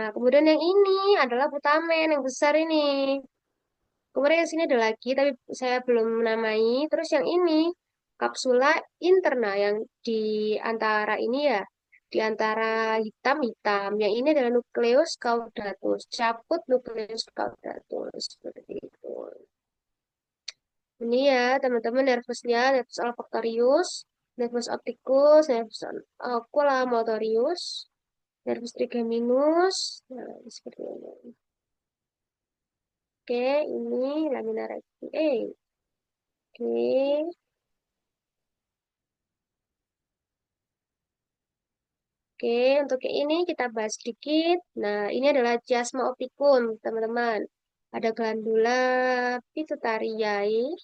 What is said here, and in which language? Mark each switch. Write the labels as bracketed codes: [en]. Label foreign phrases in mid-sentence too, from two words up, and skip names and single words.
[id] Kemudian yang ini adalah putamen yang besar ini. Kemudian yang sini ada lagi, tapi saya belum menamai. Terus yang ini kapsula interna yang di antara ini ya, di antara hitam-hitam. Yang ini adalah [la] nukleus caudatus, caput nukleus caudatus [id] seperti itu. Ini ya teman-teman nervusnya, [la] nervus olfactorius, nervus opticus, nervus oculomotorius, nervus trigeminus. [id] Nah, seperti ini. Oke, ini [la] lamina recti. [id] Oke. Oke, untuk yang ini kita bahas sedikit. Nah, ini adalah [la] chiasma opticum, [id] teman-teman. Ada [la] glandula pituitariae.